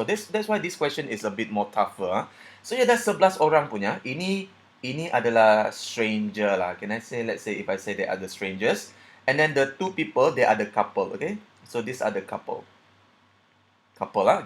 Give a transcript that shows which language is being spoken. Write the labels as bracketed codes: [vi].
[en] So that's why this question is a bit more tougher. [ms] So ya ada 11 orang punya. Ini adalah stranger lah. [en] Can I say, let's say if I say they are the strangers, and then the 2 people they are the couple, okay? So these are the couple lah.